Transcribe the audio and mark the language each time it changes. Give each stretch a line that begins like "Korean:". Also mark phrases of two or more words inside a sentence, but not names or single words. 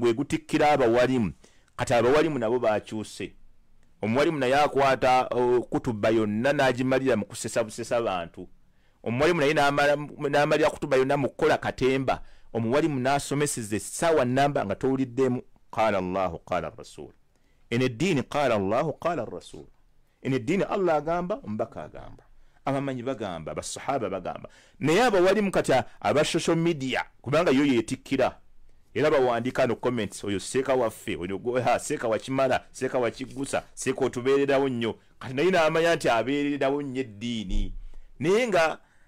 Ganda: gwe gutikkira abawalimu kati abawalimu nabo bakyuse omuwalimu naye akwata kutuba yonna n'agimalira mu kusesa busesa bantu omuwalimu naye n'amalira kutuba yonna mu kukola katemba omuwalimu n'asomeseza essaawa namba nga towuliddemu
Arabic: قال الله قال رسول
Ganda: ene eddiini
Arabic: قال الله قال رسول
Ganda: ene eddiini allah agamba omubaka agamba abamanyi bagamba basahaba bagamba naye abawalimu kati aba
English: social media
Ganda: kubanga yo yetikkira era bawandiika
English: no comments
Ganda: oyo seeka waffe oyo seeka wakimala seeka wakigusa seeka otubeererawo nnyo kati naye n'amanya nti abeererawo nnyo eddiini naye nga